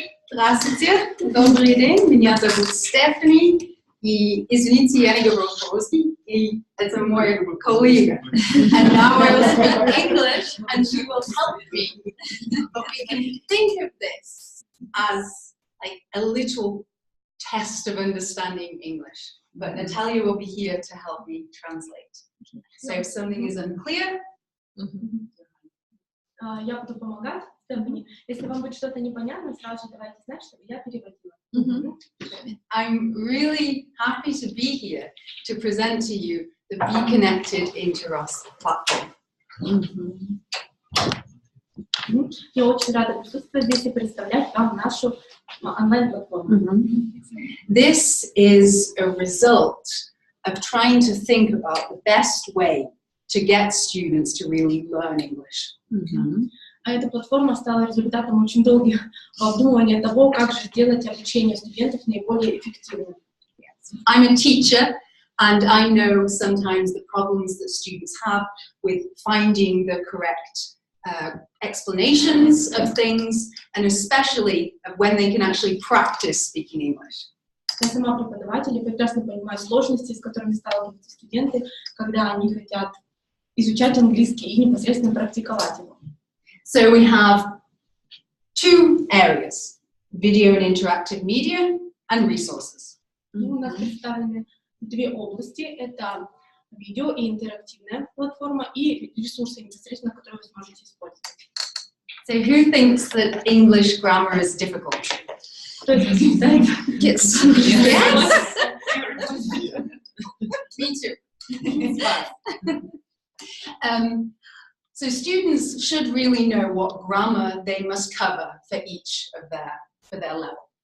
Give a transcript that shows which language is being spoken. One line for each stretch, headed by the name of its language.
Russian: Здравствуйте, добрый день, меня зовут Стефани, и извините, я не говорю по-русски, и это мой коллега.
English: And now I will speak English, and she will help me. But we can think of this as like a little test of understanding English. But Natalia will be here to help me translate. So if something is unclear,
Russian: я буду помогать, Стефани. Если вам будет что-то непонятно, сразу же давайте знать, чтобы я переводила.
English: I'm really happy to be here to present to you the Be Connected Interros platform.
Russian: Я очень рада присутствовать здесь и представлять вам нашу онлайн-платформу.
English: This is a result of trying to think about the best way to get students to really learn English.
Russian: А эта платформа стала результатом очень долгих обдумывания того, как же сделать обучение студентов наиболее эффективным.
English: I'm a teacher, and I know sometimes the problems that students have with finding the correct explanations of things, and especially when they can actually practice speaking English.
Russian: Я сама преподаватель и прекрасно понимаю сложности, с которыми сталкиваются студенты, когда они хотят изучать английский и непосредственно практиковать его.
English: So we have two areas: video and interactive media and resources.
Russian: У нас представлены две области: это видео и интерактивная платформа и ресурсы непосредственно, которые вы сможете использовать.
English: So who thinks that English grammar is difficult?
Russian: Кто из вас считает?
English: Yes. Me too. It's fun. So students should really know what grammar they must cover for each of their level.